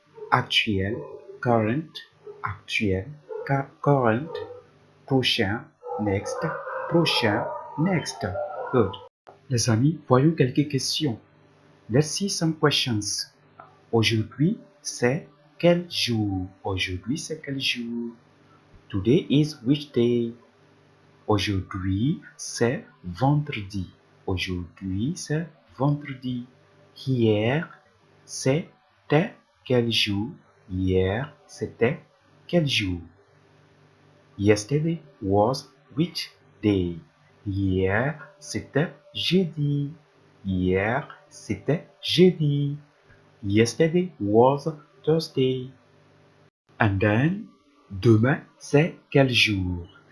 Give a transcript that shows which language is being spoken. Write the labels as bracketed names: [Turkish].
[French] Actuel, current, actuel, current. Prochain, next, prochain, next. Good. Les amis, voyons quelques questions. [English] Let's see some questions. [French] Aujourd'hui, c'est quel jour? Aujourd'hui, c'est quel jour? [English] Today is which day? [French] Aujourd'hui, c'est vendredi. Aujourd'hui, c'est vendredi. Hier, c'était quel jour? Hier, c'était quel jour? [English] Yesterday was which day? [French] Hier, c'était jeudi. Hier, c'était jeudi. [English] Yesterday was Thursday. And then, [French] demain, c'est quel jour?